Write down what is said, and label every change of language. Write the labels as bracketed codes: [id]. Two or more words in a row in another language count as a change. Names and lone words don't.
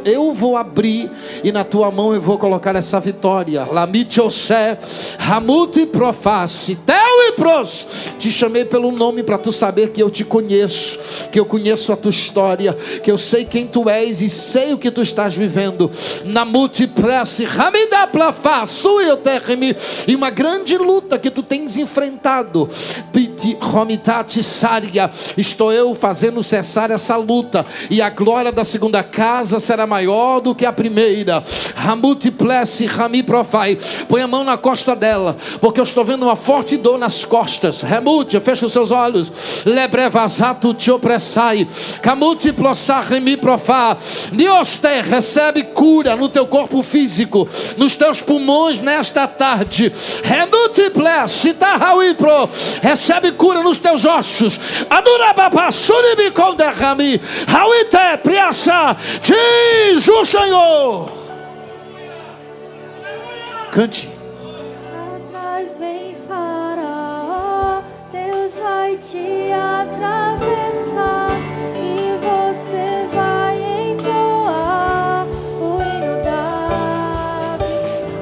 [pt] Eu vou abrir e na tua mão eu vou colocar essa vitória. Lamitiosé, Hamuti proface, Teu e pros. Te chamei pelo nome para tu saber que eu te conheço, que eu conheço a tua história, que eu sei quem tu és e sei o que tu estás vivendo. Na multipresse, Hamida plafa, suiotermi, e uma grande luta que tu tens enfrentado. Piti romitati saria. Estou eu fazendo cessar essa luta, e a glória da segunda casa será maior do que a primeira. Hamutiplesse, Rami profai. Põe a mão na costa dela, porque eu estou vendo uma forte dor nas costas. Remutia, fecha os seus olhos. Lebrevazato te opressai. Kamuti plossar, Remi profá. Deus te recebe cura no teu corpo físico, nos teus pulmões nesta tarde. Remutiplesse, Tahawipro. Recebe cura nos teus ossos. Adurababa, Suribikom derrami. Hawite, Priaça. Diz o Senhor. Cante. Atrás vem Faraó, Deus vai te atravessar e você vai entoar o hino da vida.